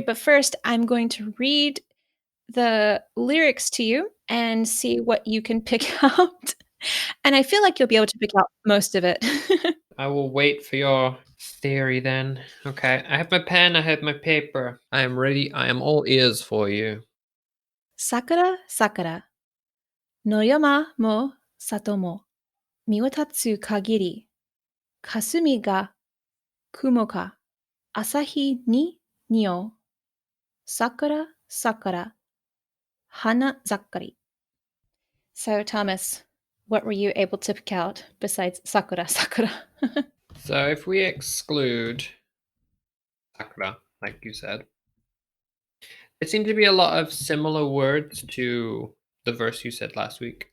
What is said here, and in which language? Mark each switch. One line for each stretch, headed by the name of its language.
English: but first I'm going to read the lyrics to you and see what you can pick out. And I feel like you'll be able to pick out most of it. I will wait for your theory then. Okay, I have my pen, I have my paper. I am ready, I am all ears for you.
Japanese: Sakura, Sakura. 野山も里も見渡つ限り、霞が雲か朝日に匂う。桜、桜、花盛り。
English: So, Thomas, what were you able to pick out besides
Japanese: Sakura, Sakura?
English: So, if we exclude Sakura, like you said, there seem to be a lot of similar words to the verse you said last week.